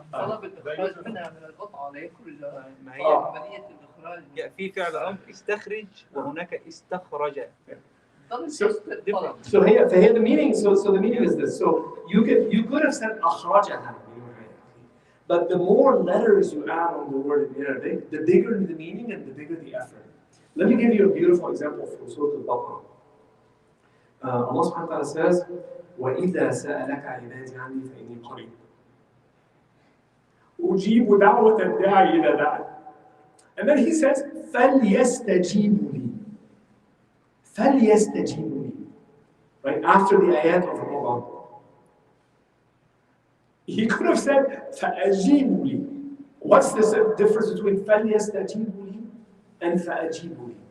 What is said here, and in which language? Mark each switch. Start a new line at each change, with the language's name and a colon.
Arabic: طلب الإخراج منها من القطعة ليخرج. ما هي عملية الإخراج. في فعل أمر استخرج وهناك استخرج.
English: So here the meaning. So the meaning is this. So you could have said أخرجها, but the more letters you add on the word in Arabic, the bigger the meaning and the bigger the effort. Let me give you a beautiful example from Surah Al-Baqarah.
Arabic: Allah subhanahu wa ta'ala says, وَإِذَا سَأَلَكَ عِبَادِي عَنِّي فَإِنِّي قَرِيبٌ أُجِيبُ دَعْوَةَ الدَّاعِ إِذَا دَعَانِ.
English: And then he says,
Arabic: فَلْيَسْتَجِيبُوا لِي. فَلْيَسْتَجِيبُوا لِي.
English: Right after the ayat of Ramadan. He could have said, فَأَجِيبُوا لِي. What's the difference between فَلْيَسْتَجِيبُوا لِي and فَأَجِيبُوا لي?